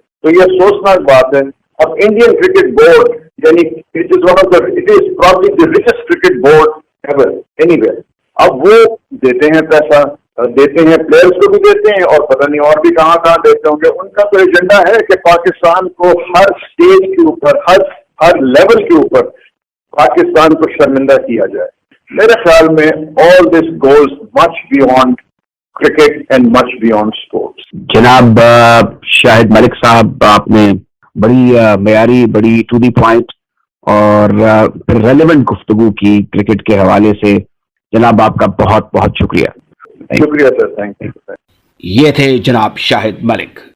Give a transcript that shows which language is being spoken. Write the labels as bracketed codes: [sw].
[ur] تو یہ افسوسناک بات ہے. اب انڈین کرکٹ بورڈ یعنی [en] It is probably the richest cricket board ever anywhere. [ur] اب وہ دیتے ہیں پیسہ, دیتے ہیں پلیئرز کو بھی دیتے ہیں, اور پتہ نہیں اور بھی کہاں کہاں دیتے ہوں گے. ان کا تو ایجنڈا ہے کہ پاکستان کو ہر اسٹیج کے اوپر, ہر لیول کے اوپر پاکستان کو شرمندہ کیا جائے. میرے خیال میں [en] all this goes much beyond cricket and much beyond sports. [ur] جناب شاہد ملک صاحب, آپ نے بڑی معیاری, بڑی [en] to the point [ur] اور ریلیونٹ گفتگو کی کرکٹ کے حوالے سے. جناب آپ کا بہت بہت شکریہ. شکریہ سر, [en] Thank you. [ur] یہ تھے جناب شاہد ملک,